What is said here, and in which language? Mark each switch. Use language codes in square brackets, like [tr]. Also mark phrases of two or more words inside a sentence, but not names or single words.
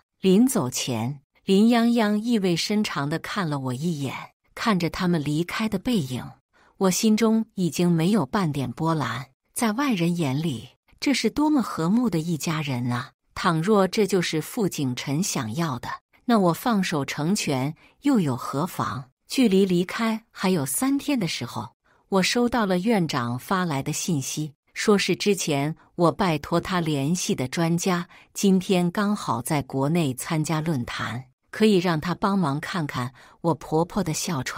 [zh] 臨走前，林泱泱意味深長地看了我一眼，看着他們離開的背影，我心中已經沒有半點波瀾。在外人眼裡，這是多麼和睦的一家人啊！倘若這就是傅景晨想要的，那我放手成全又有何妨？距離離開還有3天的時候，我收到了院長發來的信息，說是之前我拜託他聯繫的專家，今天剛好在國內參加論壇，可以讓他幫忙看看我婆婆的哮喘。